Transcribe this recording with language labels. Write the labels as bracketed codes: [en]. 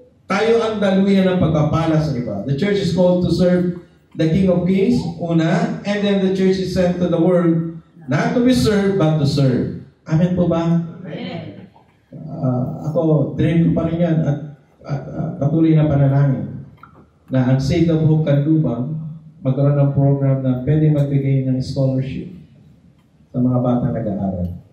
[tl] Tayo ang daluyan ng pagpapala sa iba. [en] The church is called to serve the King of Kings, una, and then the church is sent to the world not to be served, but to serve. [tl] Amen po ba? Amen. Ako, dream ko pa rin yan at patuloy na panalangin na ang City of Hope Canlubang magkaroon ng program na pwede magbigay ng scholarship sa mga batang nag-aaral.